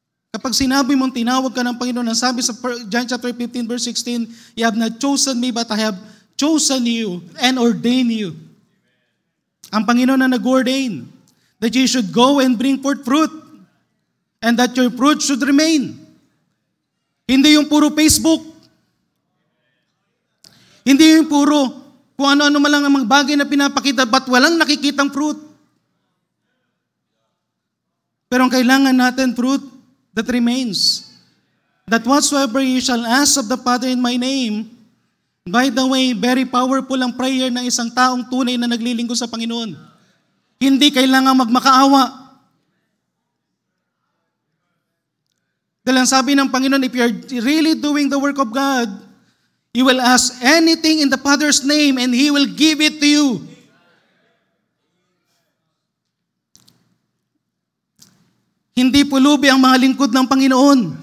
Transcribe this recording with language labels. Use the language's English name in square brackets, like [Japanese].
[Filipino] Kapag sinabi mong tinawag ka ng Panginoon, ang sabi sa John chapter 15 verse 16, [English] you have not chosen me but I have chosen you and ordained you. [Filipino] Ang Panginoon na nag-ordain [English] that you should go and bring forth fruit and that your fruit should remain. [Filipino] Hindi yung puro Facebook. Hindi yung puro kung ano-ano man lang ang mga bagay na pinapakita but walang nakikitang fruit. Pero ang kailangan natin, [English] fruit that remains. That whatsoever you shall ask of the Father in my name. By the way, very powerful [Filipino] ang prayer ng isang taong tunay na naglilingkod sa Panginoon. Hindi kailangan magmakaawa. Dahil ang sabi ng Panginoon, [English] if you're really doing the work of God, you will ask anything in the Father's name and He will give it to you. [Filipino] Hindi pulubi ang mga lingkod ng Panginoon.